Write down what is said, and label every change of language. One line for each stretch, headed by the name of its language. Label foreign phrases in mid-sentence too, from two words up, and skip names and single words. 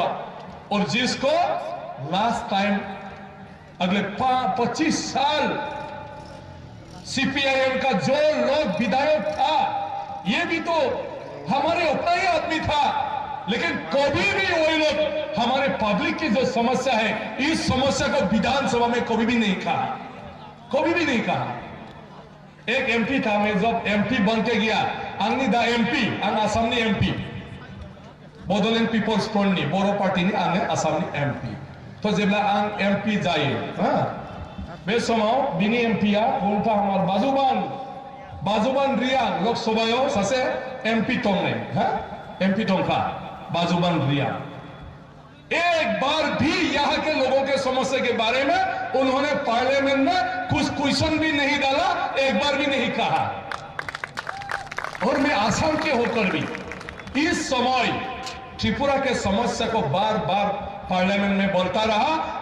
Hindi: और जिसको लास्ट टाइम अगले 25 साल सीपीआईएम का जो लोग विधायक था, ये भी तो हमारे अपना ही आदमी था, लेकिन कभी भी वही लोग हमारे पब्लिक की जो समस्या है, इस समस्या को विधानसभा में कभी भी नहीं कहा, कभी भी नहीं कहा। एक एमपी था, मैं जब एमपी बन के गया,
Bodo: आंगनी दा एमपी आंग आसामनी एमपी बडोलेण्ड पीपल्स फ्रंटनी बर' पार्टीनि आङो आसामनि एमपी। तो जेब्ला आं एमपी जायो, बे समाव बिनि एमपीआ बुंथा
Kok Borok: हमार बाजुबान रिया
Bodo: लोकसभायाव सासे एमपी दंनै, एमपी दंखा
Kok Borok: बाजुबान रिया।
Hindi: एक बार भी यहाँ के लोगों के समस्या के बारे में उन्होंने पार्लियामेंट में कुछ क्वेश्चन भी नहीं डाला, एक बार भी नहीं कहा। और मैं आसाम के होकर भी इस समय त्रिपुरा के समस्या को बार बार पार्लियामेंट में बोलता रहा।